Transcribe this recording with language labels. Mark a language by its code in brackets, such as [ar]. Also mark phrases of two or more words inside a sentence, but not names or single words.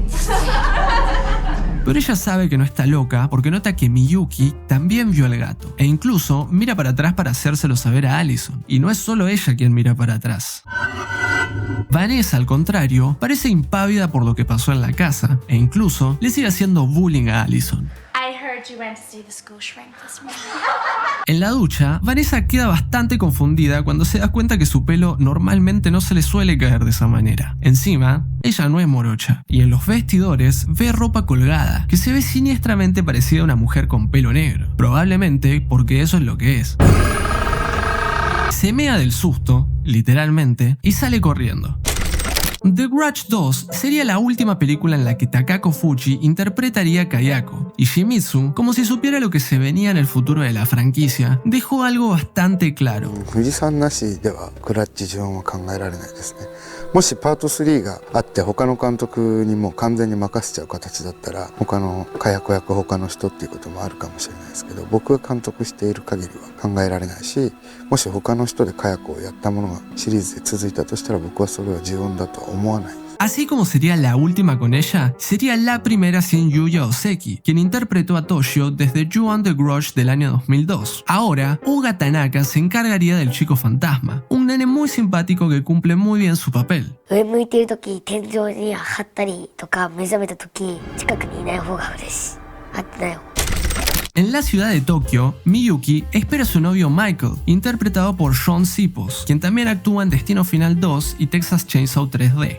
[es] Pero ella sabe que no está loca porque nota que Miyuki también vio al gato e incluso mira para atrás para hacérselo saber a Allison. Y no es solo ella quien mira para atrás. Vanessa, al contrario, parece impávida por lo que pasó en la casa e incluso le sigue haciendo bullying a Allison. [en] I heard you went to see the school shrink this morning. [es] En la ducha, Vanessa queda bastante confundida cuando se da cuenta que su pelo normalmente no se le suele caer de esa manera. Encima, ella no es morocha, y en los vestidores ve ropa colgada, que se ve siniestramente parecida a una mujer con pelo negro. Probablemente porque eso es lo que es. Se mea del susto, literalmente, y sale corriendo. The Grudge 2 sería la última película en la que Takako Fuji interpretaría a Kayako, y Shimizu, como si supiera lo que se venía en el futuro de la franquicia, dejó algo bastante claro. [ja] もしパート3があって他の監督にもう完全に任せちゃう形だったら他の火薬役他の人っていうこともあるかもしれないですけど、僕が監督している限りは考えられないし、もし他の人で火薬をやったものがシリーズで続いたとしたら僕はそれは自分だとは思わない。 [es] Así como sería la última con ella, sería la primera sin Yuya Oseki, quien interpretó a Toshio desde Ju-on the Grudge del año 2002. Ahora, Uga Tanaka se encargaría del chico fantasma, un nene muy simpático que cumple muy bien su papel. En la ciudad de Tokio, Miyuki espera a su novio Michael, interpretado por Sean Sipos, quien también actúa en Destino Final 2 y Texas Chainsaw 3D.